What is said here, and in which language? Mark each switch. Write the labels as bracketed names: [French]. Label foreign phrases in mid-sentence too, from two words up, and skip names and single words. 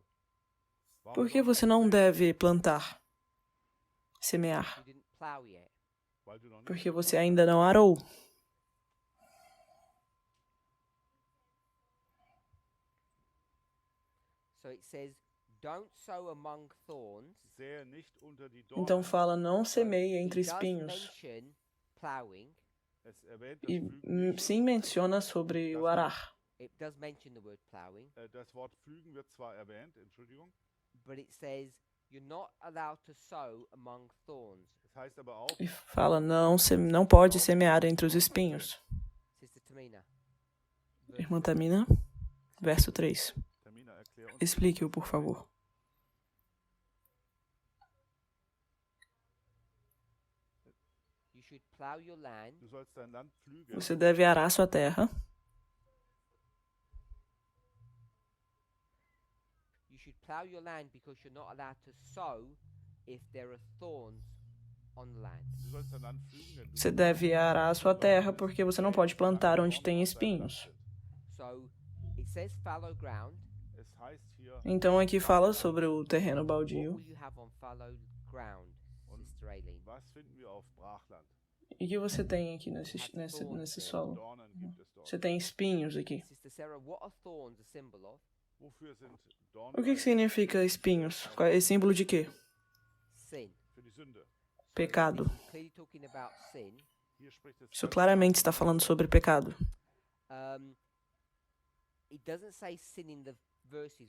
[German] Warum [Portuguese] Por que [German] sollst du [Portuguese] você não deve plantar? Semear? [English] You didn't plow yet. [German] Weil du noch nicht [Portuguese] Porque você ainda não arou. [English] So it says, don't sow among thorns. [German] sähe nicht unter die Dornen. [Portuguese] Então fala, não semeie entre [English] It does [Portuguese] espinhos. [English] mention plowing. [German] Es erwähnt das [Portuguese] E [German] Pflügen nicht. [Portuguese] sim menciona sobre o arar. [English] It does mention the word plowing, [German] Das Wort pflügen wird zwar erwähnt, Entschuldigung. [English] but it says you're not allowed to sow among thorns. [German] Es heißt aber auch, [Portuguese] E fala, não pode semear entre os espinhos. [English] Sister Tamina. [Portuguese] Irmã Tamina, verso 3. [German] Tamina, erklär uns. [Portuguese] Explique-o, por favor. [English] You should plow your land. [German] Du sollst dein Land pflügen. [Portuguese] Você deve arar sua terra. [English] You should plow your land because you're not allowed to sow if there are thorns on the land. [German] Du sollst dein Land pflügen, denn du [Portuguese] Você deve arar sua terra porque você não pode plantar onde tem espinhos. [English] So it says fallow ground. [German] Es heißt hier, [Portuguese] Então aqui fala sobre o terreno [English] What [Portuguese] baldio. [English] will you have on fallow ground, Sister Aileen? [German] was finden wir auf Brachland? [Portuguese] E o que você tem aqui nesse solo? [German] Dornen gibt es dort. [Portuguese] Você tem espinhos aqui. [English] Sister Sarah, what are thorns a symbol of? [German] Wofür sind Dornen? [Portuguese] O que significa espinhos? É símbolo de quê? [English] Sin. [German] Für die Sünde. [Portuguese] Pecado. [English] Clearly talking about sin. [German] Hier spricht es [Portuguese] Isso claramente está falando sobre pecado. [English] It doesn't say sin in the verses.